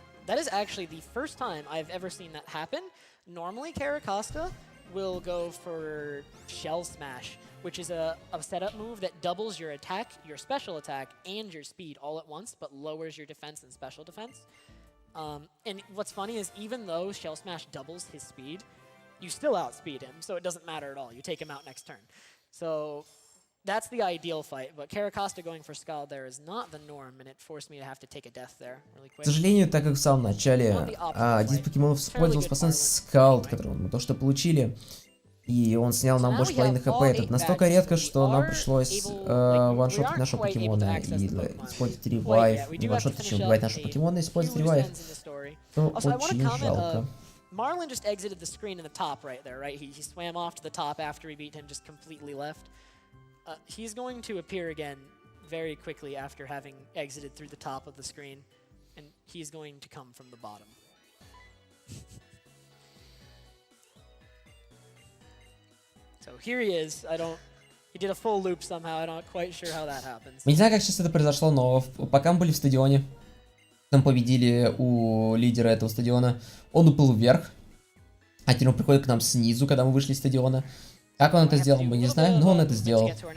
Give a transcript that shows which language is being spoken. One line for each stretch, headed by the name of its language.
English: That is actually the first time I've ever seen that happen. Normally, Caracosta will go for Shell Smash, which is a setup move that doubles your attack, your special attack, and your speed all at once, but lowers your defense and special defense. And what's funny is even though Shell Smash doubles his speed, you still outspeed him, so it doesn't matter at all. You take him out next turn. So that's the ideal fight, but Caracosta going for Scald there is not the norm, and it forced me to have to take a death there really
Russian: К
English: quick.
Russian: сожалению, так как в самом начале один из покемонов использовал способность Скалд, которую мы то что получили, и он снял нам больше половины хп. Это настолько редко, что нам пришлось ваншотить нашего покемона и использовать ревайв. Не ваншотить, точнее, убивать нашего покемона и использовать ревайв. То очень жалко.
English: Marlon just exited the screen in the top right there, right? He swam off to the top after we beat him, just completely left. He's going to appear again very quickly after having exited through the top of the screen, and he's going to come from the bottom. So here he is. He did a full loop somehow. I'm not quite sure how that happens.
Russian: Не знаю, как сейчас это произошло, но пока мы были в стадионе, там победили у лидера этого стадиона, он уплыл вверх, а теперь он приходит к нам снизу, когда мы вышли из стадиона. Как он это сделал, мы не знаем, но он это сделал.